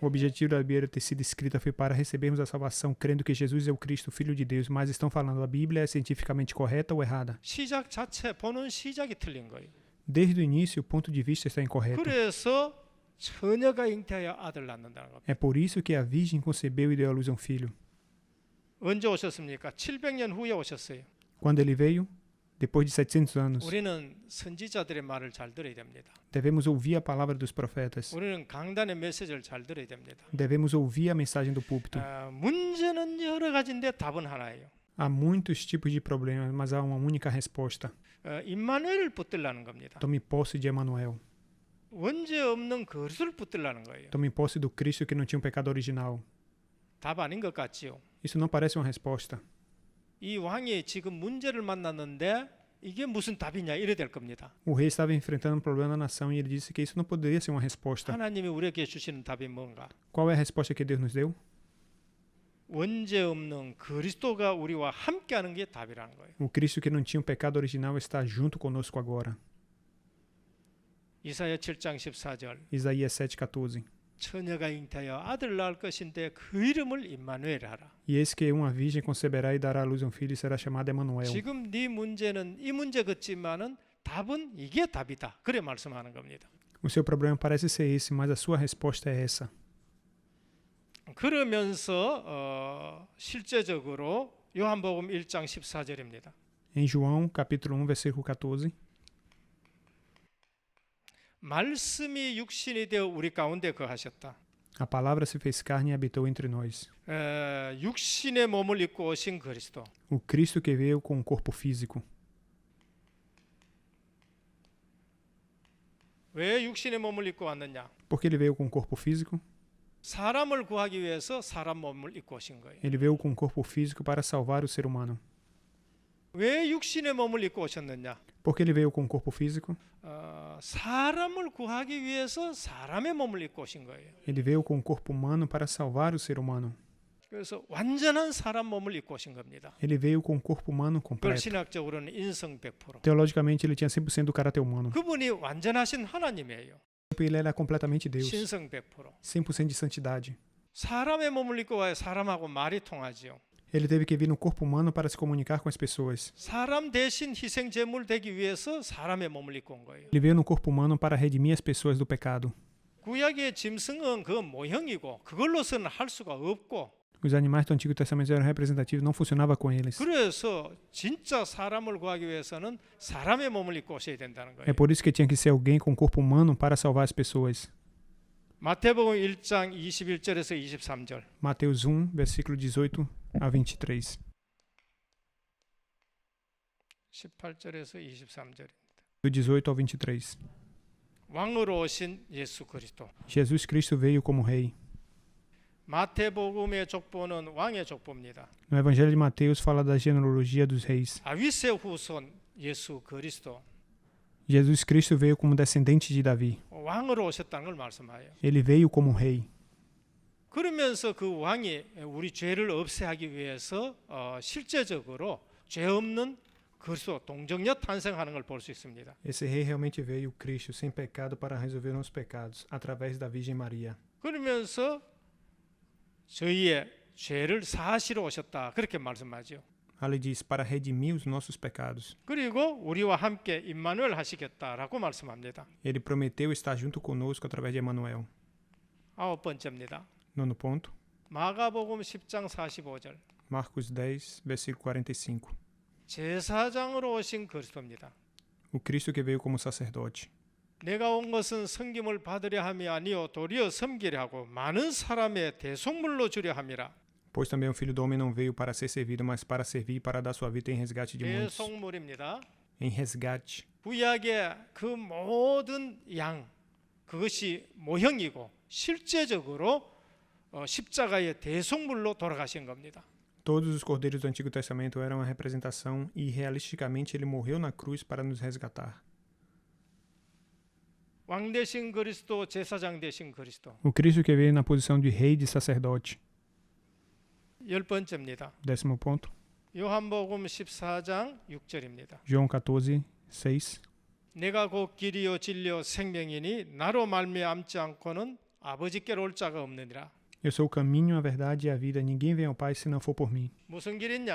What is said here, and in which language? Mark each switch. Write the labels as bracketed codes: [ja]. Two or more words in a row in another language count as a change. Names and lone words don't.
[pt] O objetivo da Bíblia ter sido escrita foi para recebermos a salvação crendo que Jesus é o Cristo, Filho de Deus, mas estão falando a Bíblia é cientificamente correta ou errada? [ko] 시작 자체 보는 시작이 틀린 거예요. [pt] Desde o início, o ponto de vista está incorreto. [ko] 그래서 처녀가 잉태하여 아들 낳는다는 겁니다. [pt] É por isso que a Virgem concebeu e deu à luz um filho. [ko] 언제 오셨습니까? 700년 후에 오셨어요. [pt] Quando ele veio? Depois de 700 anos. [ko] 우리는 선지자들의 말을 잘 들어야 됩니다. [pt] Devemos ouvir a palavra dos profetas. [ko] 우리는 강단의 메시지를 잘 들어야 됩니다. [pt] Devemos ouvir a mensagem do púlpito. [ko] 문제는 여러 가지인데 답은 하나예요. [pt] Há muitos tipos de problemas, mas há uma única resposta. [ko] 임마누엘을 붙들라는 겁니다. [pt] Tome posse de Emanuel. [ko] 원죄 없는 그리스도를 붙들라는 거예요. [pt] Tome posse do Cristo que não tinha um pecado original. [ko] 답 아닌 것 같지요. [pt] Isso não parece uma resposta. [ko] 이 왕이 지금 문제를 만났는데 이게 무슨 답이냐 이래 될 겁니다. [pt] O rei estava enfrentando um problema na nação e ele disse que isso não poderia ser uma resposta. [ko] 하나님이 우리에게 주시는 답이 뭔가? [pt] Qual é a resposta que Deus nos deu? [ko] 원죄 없는 그리스도가 우리와 함께하는 게 답이라는 거예요. [pt] O Cristo que não tinha um pecado original está junto conosco agora. [ko] 이사야 7장 14절. [pt] Isaías 7,14. [ko] 처녀가 잉태하여 아들 낳을 것인데 그 이름을 임마누엘 하라. [pt] E eis que uma virgem conceberá e dará à luz um filho e será chamado Emanuel. [ko] 지금 네 문제는 이 문제 같지만은 답은 이게 답이다. 그래 말씀하는 겁니다. [pt] O seu problema parece ser esse, mas a sua resposta é essa. [ko] 그러면서 실제적으로 요한복음 1장 14절입니다. [pt] Em João, capítulo 1, versículo 14. [ko] 말씀이 육신이 되어 우리 가운데 거하셨다. [pt] A palavra se fez carne e habitou entre nós. [ko] 육신의 몸을 입고 오신 그리스도. [pt] O Cristo que veio com um corpo físico. [ko] 왜 육신의 몸을 입고 왔느냐? [pt] Por que ele veio com um corpo físico? [ko] 사람을 구하기 위해서 사람 몸을 입고 오신 거예요. [pt] Ele veio com um corpo físico para salvar o ser humano. [ko] 왜 육신의 몸을 입고 오셨느냐? [pt] Por que ele veio com um corpo físico? [ko] 사람을 구하기 위해서 사람의 몸을 입고 오신 거예요. [pt] Ele veio com um corpo humano para salvar o ser humano. [ko] 그래서 완전한 사람 몸을 입고 오신 겁니다. [pt] Ele veio com um corpo humano [ko] 그걸 [pt] completo. [ko] 신학적으로는 인성 100%. [pt] Teologicamente, ele tinha 100% do caráter humano. [ko] 그분이 완전하신 하나님이에요. [pt] Ele era completamente Deus. [ko] 신성 100%. [pt] 100% de santidade. [ko] 사람의 몸을 입고 와야 사람하고 말이 통하지요. [pt] Ele teve que vir no corpo humano para se comunicar com as pessoas. [ko] 사람 대신 희생 제물 되기 위해서 사람의 몸을 입고 온 거예요. [pt] Ele veio no corpo humano para redimir as pessoas do pecado. [ko] 구약의 짐승은 그 모형이고 그걸로서는 할 수가 없고 [pt] Os animais do Antigo Testamento eram representativos, não funcionava com eles. [ko] 그래서 진짜 사람을 구하기 위해서는 사람의 몸을 입고 오셔야 된다는 거예요. [pt] É por isso que tinha que ser alguém com corpo humano para salvar as pessoas. [ko] 마태복음 1장 21절에서 23절. [pt] Mateus 1, versículo 18 a 23. [ko] 18절에서 23절. [pt] Do 18 ao 23. [ko] 왕으로 오신 예수 그리스도. [pt] Jesus Cristo veio como rei. [ko] 마태복음의 족보는 왕의 족보입니다. [pt] No Evangelho de Mateus fala da genealogia dos reis. [ko] 다윗의 후손 예수 그리스도. [pt] Jesus Cristo veio como descendente de Davi. [ko] 왕으로 오셨다는 걸 말씀하여요. [pt] Ele veio como rei. [ko] 그러면서 그 왕이 우리 죄를 없애하기 위해서 실제적으로 죄 없는 그리스도 동정녀 탄생하는 걸 볼 수 있습니다. [pt] Esse rei realmente veio, Cristo, sem pecado para resolver nossos pecados, através da Virgem Maria. [ko] 그러면서 저희의 죄를 사하시러 오셨다. 그렇게 말씀하죠. [pt] Ali diz, para redimir os nossos pecados. [ko] 그리고 우리와 함께 임마누엘 하시겠다라고 말씀합니다. [pt] Ele prometeu estar junto conosco através de Emanuel. [ko] 9번째입니다. [pt] Nono ponto, [ko] 마가복음 10장 45절. [pt] Marcos 10, versículo 45. [ko] 제사장으로 오신 그리스도입니다. [pt] O Cristo que veio como sacerdote. [ko] 내가 온 것은 섬김을 받으려 함이 아니요 도리어 섬기려 하고 많은 사람의 대속물로 주려 함이라. [pt] Pois também o Filho do Homem não veio para ser servido, mas para servir e para dar sua vida em resgate de muitos. [ko] 대속물입니다. [pt] Em resgate. [ko] 구약의 그 모든 양 그것이 모형이고 실제적으로 십자가의 대속물로 돌아가신 겁니다. [pt] Todos os cordeiros do Antigo Testamento eram uma representação e realisticamente ele morreu na cruz para nos resgatar. [ko] 왕 대신 그리스도, 제사장 대신 그리스도. [pt] O Cristo que veio na posição de rei e de sacerdote. [ko] 10번째입니다. [pt] 10º ponto. [ko] 요한복음 14장 6절입니다. [pt] João 14:6. [ko] 내가 곧 길이요 진리요 생명이니 나로 말미암지 않고는 아버지께로 올 자가 없느니라. [pt] Eu sou o caminho, a verdade e a vida. Ninguém vem ao Pai se não for por mim. [ko] 무슨 길이냐?